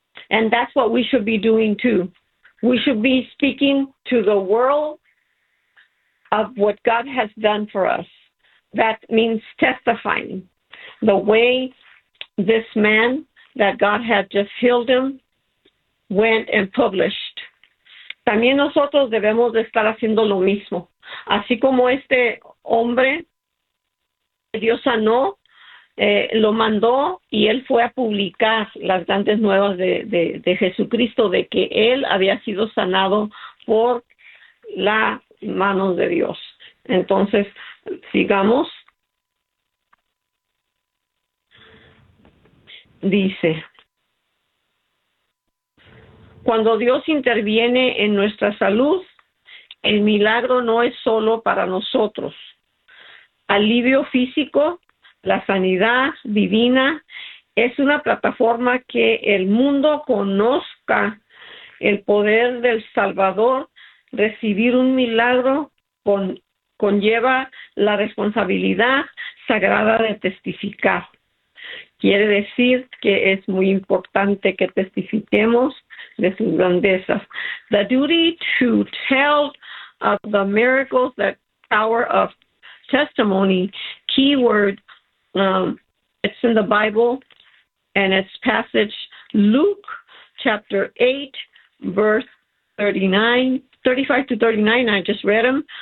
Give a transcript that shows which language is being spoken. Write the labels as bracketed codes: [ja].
[en] And that's what we should be doing too. We should be speaking to the world of what God has done for us. That means testifying the way this man that God had just healed him went and published. [es] También nosotros debemos de estar haciendo lo mismo. Así como este hombre que Dios sanó lo mandó y él fue a publicar las grandes nuevas de Jesucristo, de que él había sido sanado por la mano de Dios. Entonces, sigamos. Dice, cuando Dios interviene en nuestra salud, el milagro no es solo para nosotros. Alivio físico, la sanidad divina, es una plataforma que el mundo conozca el poder del Salvador. Recibir un milagro conlleva la responsabilidad sagrada de testificar. Quiere decir que es muy importante que testifiquemos de sus grandezas. [en] The duty to tell of the miracles, the power of testimony, keyword, it's in the Bible, and it's passage Luke chapter 8, verse 35 to 39, I just read them.